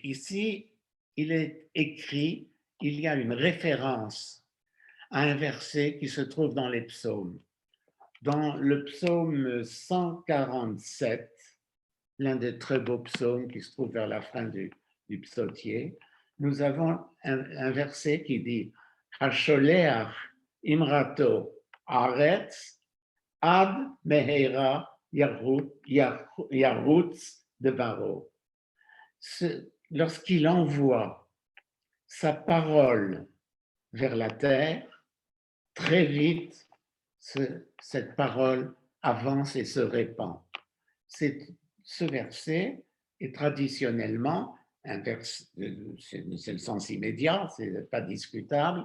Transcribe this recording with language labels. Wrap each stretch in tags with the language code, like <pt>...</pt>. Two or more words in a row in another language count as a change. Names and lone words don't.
<fr>Ici, il est écrit, il y a une référence à un verset qui se trouve dans les psaumes. Dans le psaume 147, l'un des très beaux psaumes qui se trouve vers la fin du psautier, nous avons un verset qui dit</fr> <he>השולח אמרתו ארץ עד מהרה ירוץ דברו.</he> <fr>Lorsqu'il envoie sa parole vers la terre, très vite, cette parole avance et se répand. Ce verset est traditionnellement un verset, c'est le sens immédiat, c'est pas discutable.</fr>